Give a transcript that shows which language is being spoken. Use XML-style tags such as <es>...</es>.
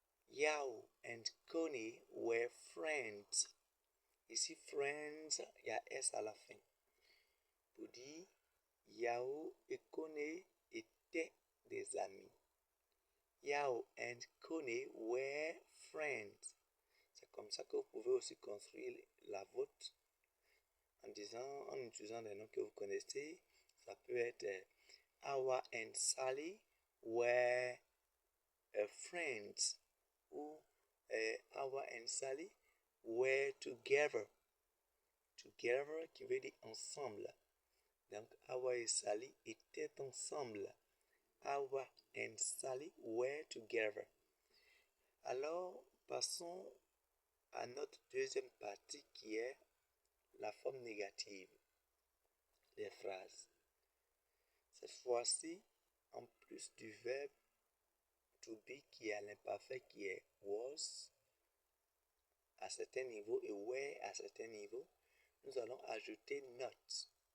<en>Yao and Connie were friends.</en> <fr>Ici, friends, il y a S à la fin. Pour dire, Yao et Connie étaient des amis.</fr> <en>Yao and Connie were friends.</en> <fr>C'est comme ça que vous pouvez aussi construire la vôtre en utilisant des noms que vous connaissez. Ça peut être</fr> <en>Awa and Sally were friends,</en> <fr>ou</fr> <en>Awa and Sally were together.</en> <fr>Together qui veut dire ensemble. Donc Awa et Sally étaient ensemble.</fr> <en>Awa and Sally were together.</en> <fr>Alors passons à notre deuxième partie qui est la forme négative des phrases. Cette fois-ci, en plus du verbe to be qui a l'imparfait qui est was à certains niveaux et were à certains niveaux, nous allons ajouter not.</fr>